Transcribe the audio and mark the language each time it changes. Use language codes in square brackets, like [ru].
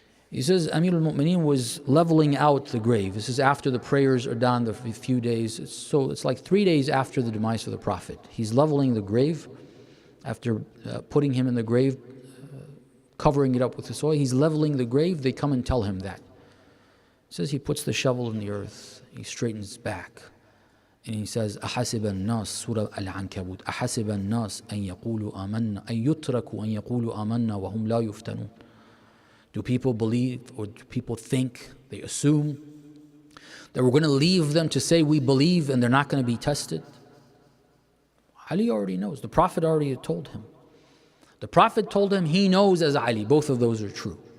[en] He says Amir al-Mu'mineen was leveling out the grave. This is after the prayers are done, the few days. So it's like 3 days after the demise of the Prophet. He's leveling the grave. After putting him in the grave, covering it up with the soil, he's leveling the grave. They come and tell him that. He says he puts the shovel in the earth. He straightens back. And he says, [ar] أَحَسِبَ النَّاسِ Surah Al-Ankabut أَحَسِبَ النَّاسِ أَن يَقُولُوا آمَنَّا أَن يُتْرَكُوا أَن يَقُولُوا آمَنَّا وَهُمْ لَا يُفْتَنُونَ. [en] Do people believe, or do people think, they assume that we're going to leave them to say we believe and they're not going to be tested? Ali already knows. The Prophet already had told him. The Prophet told him he knows as Ali. Both of those are true.